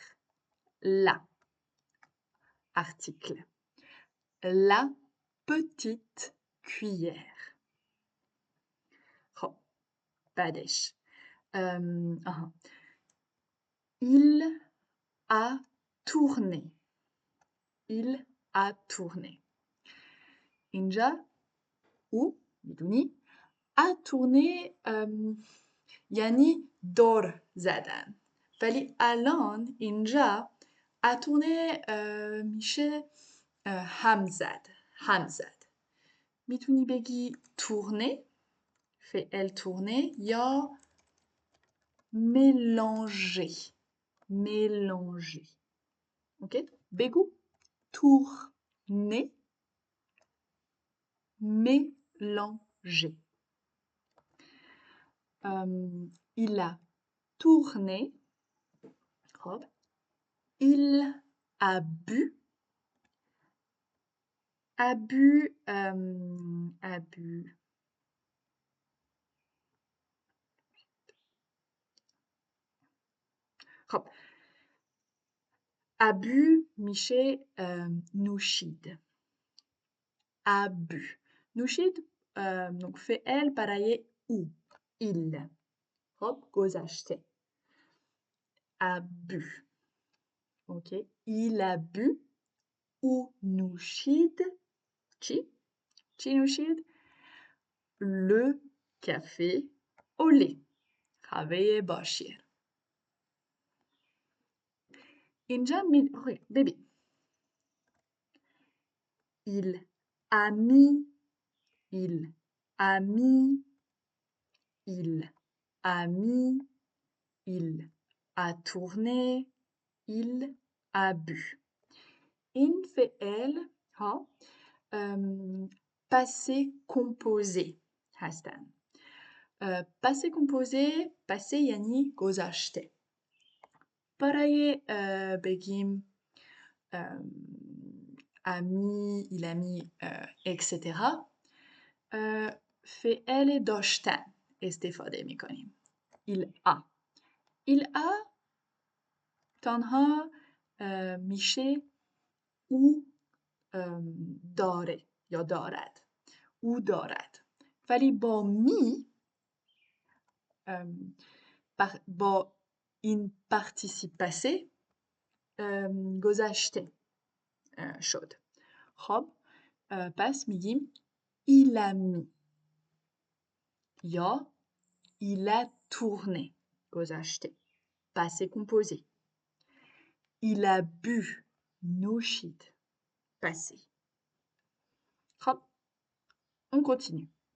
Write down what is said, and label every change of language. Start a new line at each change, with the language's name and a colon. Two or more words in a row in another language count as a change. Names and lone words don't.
French: la article. la petite cuillère.
Persian: خب بعدش
French: il a tourné. il a tourné.
Persian: اینجا او میدونی اتونه یعنی دور زدن، ولی الان اینجا اتونه میشه هم زد. میتونی بگی تورنه، فعل تورنه یا mélanger. اوکی؟ بگو
French: tourner, mélanger. Il a tourné. خب. Il a bu. A bu. خب. A bu
Persian: میشه نوشید.
French: A bu.
Persian: نوشید فعل برای او. Il. خب گذشته.
French: A bu. اوکی. Il a bu.
Persian: او نوشید. چی نوشید؟
French: Le café au lait.
Persian: قهوه با شیر. اینجا ببین.
French: Il a mis. Il a mis. Il a mis. Il a tourné. Il a bu.
Persian: این فعل ها
French: passé composé
Persian: هستن.
French: passé composé passé
Persian: یعنی گذشته. برای بگیم
French: ami, il a mis, etc.
Persian: فعل داشتن استفاده میکنیم.
French: il a
Persian: تنها میشه او داره یا دارد. او دارد. ولی با می با این
French: participe passé
Persian: گذشته شد. خب پس میگیم
French: il a mis
Persian: یا
French: il a tourné
Persian: گذشته.
French: passé composé. Il a bu نوشید. passé. خب on continue.